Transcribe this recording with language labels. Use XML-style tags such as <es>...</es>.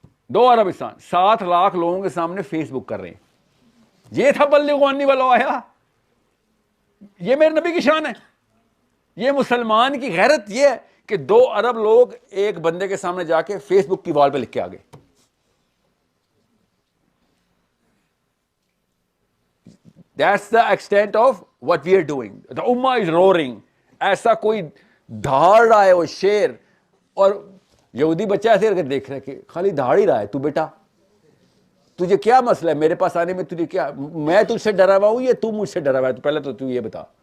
<ur>2 ارب انسان 7 لاکھ لوگوں کے سامنے فیس بک کر رہے ہیں. یہ تھا</ur> <ar>بلغوا انی ولو آیا.</ar> <ur>یہ میرے نبی کی شان ہے. یہ مسلمان کی غیرت یہ ہے کہ 2 ارب لوگ ایک بندے کے سامنے جا کے فیس بک کی وال پہ لکھ کے آ گئے.</ur> <en>That's the extent of what we are doing. The ummah is roaring.</en> <ur>ایسا کوئی دھاڑ رہا ہے وہ شیر, اور یہودی بچہ ایسے کر دیکھ رہا ہے کہ خالی دھاڑ ہی رہا ہے. تو بیٹا تجھے کیا مسئلہ ہے میرے پاس آنے میں؟ تجھے کیا, میں تجھ سے ڈرا ہوا ہوں یا تو مجھ سے ڈرا ہوا ہے؟ تو پہلے تو یہ بتا.</ur>